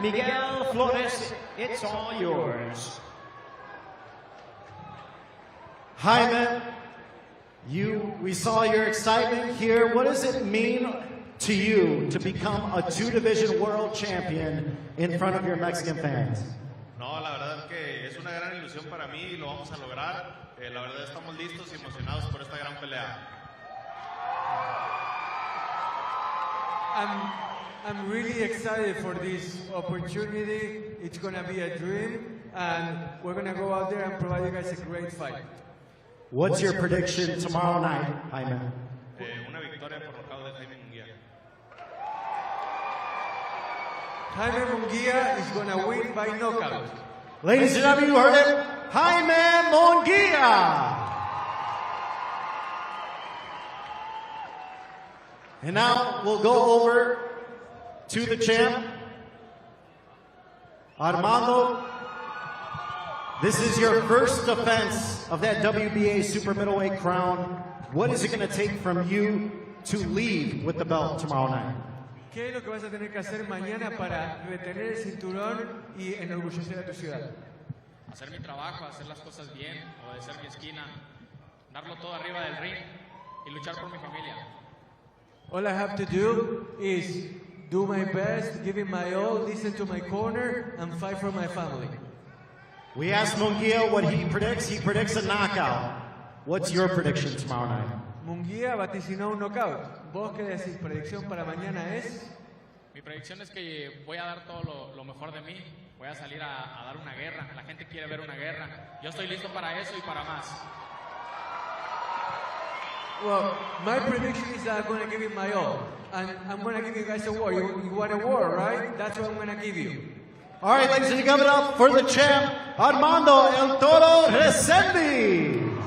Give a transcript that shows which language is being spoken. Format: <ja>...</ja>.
<en>Miguel Flores, it's all yours. Jaime, we saw your excitement here. What does it mean to you to become a 2-division world champion in front of your Mexican fans?</en> <es>No, la verdad es que es una gran ilusión para mí y lo vamos a lograr. La verdad estamos listos y emocionados por esta gran pelea.</es> <en>I'm really excited for this opportunity. It's going to be a dream, and we're going to go out there and provide you guys a great fight. What's your prediction tomorrow night, Jaime?</en> <es>Una victoria por nocaut de Jaime Munguia.</es> <en>Jaime Munguia is going to win by knockout. Ladies and gentlemen, you heard it. Jaime Munguia. And now we'll go over to the champ, Armando. This is your first defense of that WBA super middleweight crown. What is it going to take from you to leave with the belt tomorrow night?</en> <es>¿Qué es lo que vas a tener que hacer mañana para retener el cinturón y enorgullecer a tu ciudad? Hacer mi trabajo, hacer las cosas bien, obedecer mi esquina, darlo todo arriba del ring y luchar por mi familia.</es> <en>All I have to do is do my best, give it my all, listen to my corner, and fight for my family. We asked Munguia what he predicts. He predicts a knockout. What's your prediction tomorrow night?</en> <es>Munguia vaticinó un knockout. ¿Vos qué decís? ¿Predicción para mañana es? Mi predicción es que voy a dar todo lo mejor de mí. Voy a salir a dar una guerra. La gente quiere ver una guerra. Yo estoy listo para eso y para más.</es> <en>Well, my prediction is that I'm going to give it my all. And I'm going to give you guys a war. You want a war, right? That's what I'm going to give you. All right, ladies and gentlemen, give it up for the champ, Armando El Toro Resendiz.</en>